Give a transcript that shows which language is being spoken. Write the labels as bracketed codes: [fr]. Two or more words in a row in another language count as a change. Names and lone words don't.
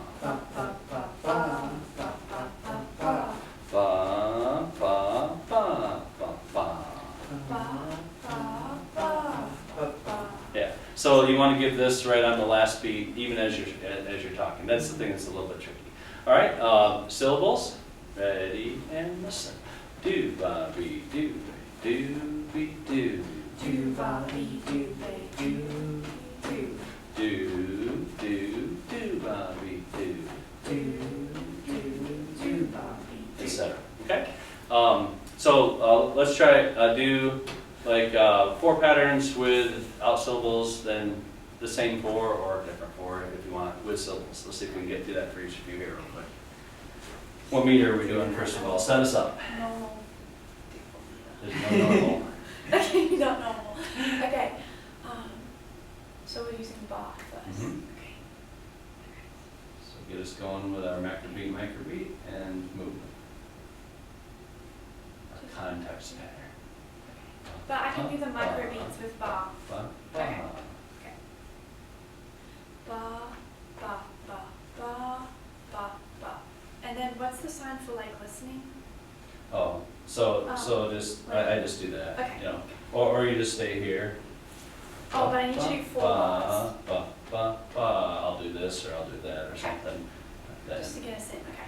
[en] Yeah. So you want to give this right on the last beat, even as you're talking. That's the thing that's a little bit tricky. All right. Syllables. Ready and listen. Do ba be do be do. Do ba be do be do do. Do ba be do. Do ba be do. Etc. Okay. So let's try do like 4 patterns without syllables, then the same 4 or different 4 if you want with syllables. Let's see if we can get through that for each of you here real quick. What meter are we doing first of all? Set us up. Normal. There's no normal. Okay, not normal. Okay. So we're using bar first. Mhm. Okay. So get us going with our macrobeat, microbeat, and movement. Our context pattern. But I can do the micro beats with bar. Ba, Okay. ba. Okay. Ba ba ba ba ba ba. And then what's the sign for like listening? Oh, so just I just do that. Okay. You know, or you just stay here. Oh, but I need to do 4 bars. Ba ba ba. I'll do this or I'll do that or Okay. something. Then, Just to get us in. Okay.